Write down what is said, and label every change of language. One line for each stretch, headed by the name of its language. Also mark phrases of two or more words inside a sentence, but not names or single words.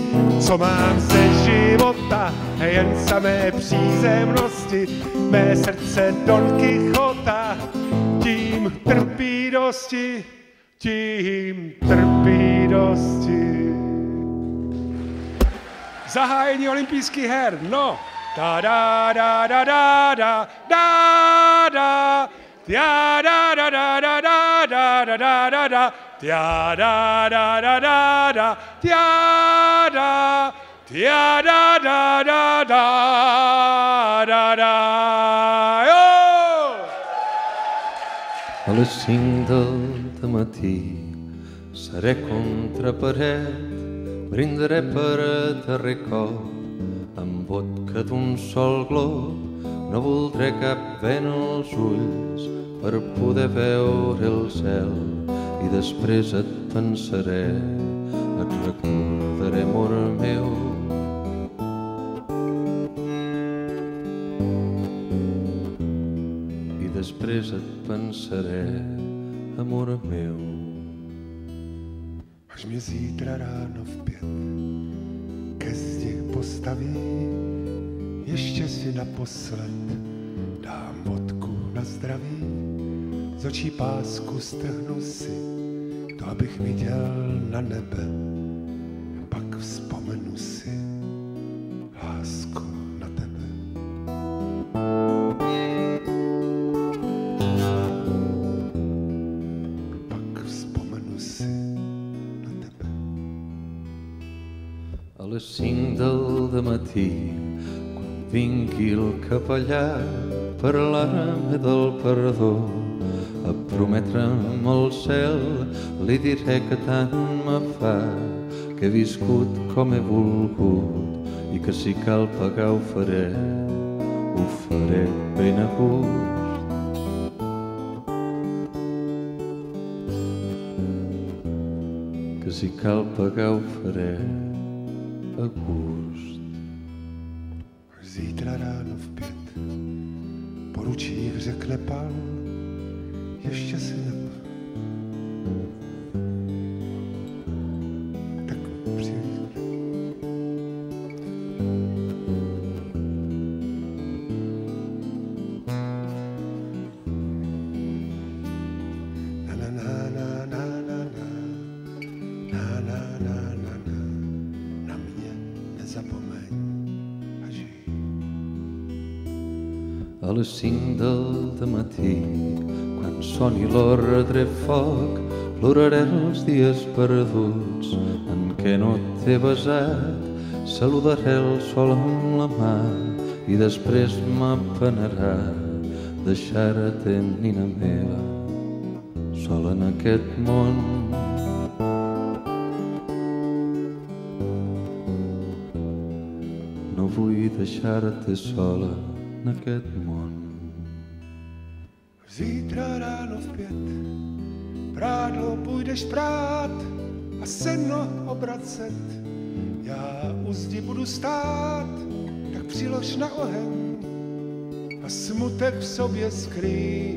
Czech: Co mám ze života, jen samé přízemnosti, mé srdce Don Kichota, tím trpí dosti, tím trpí dosti. Zahájení olympijských her, no. Da da da da da da da da. Ja da da da da da da da da da da. Ja da da da da da. Ja da. Ja da da da da da da. Jo!
Catalan: A les 5 del matí seré contra paret, brindaré per darrer cop amb vodka d'un sol glob. No voldré cap vent als ulls per poder veure el cel i després et pensaré, et recordaré, amor meu. I després et pensaré, amor meu.
Czech: Až mě zítra ráno v 5 ke zdi postaví, ještě si naposled dám vodku na zdraví, z očí pásku strhnu si, to abych viděl na nebe, pak vzpomenu si, lásko, na tebe. Pak vzpomenu si na tebe.
Catalan: A les 5 del dematí, vingui el capellà, parlar-me del perdó, a prometre'm el cel, li diré que tant me fa, que he viscut com he volgut i que si cal pagar ho faré ben a gust. Que si cal pagar ho faré a gust.
Czech: Zítra ráno v 5 po ručích řekne pán, ještě si tak přijít. Na na na na na na na na na na na na na mě nezapomeň.
Catalan: A les 5 del dematí, quan soni l'ordre foc, ploraré els dies perduts en què no t'he besat, saludaré el sol amb la mà i després m'apenarà deixar-te, nina meva, sola en aquest món. No vull deixar-te sola en aquest món.
Czech: Zítra ráno v 5 prádlo půjdeš prát a seno obracet. Já u zdi budu stát, tak přilož na oheň a smutek v sobě skrý.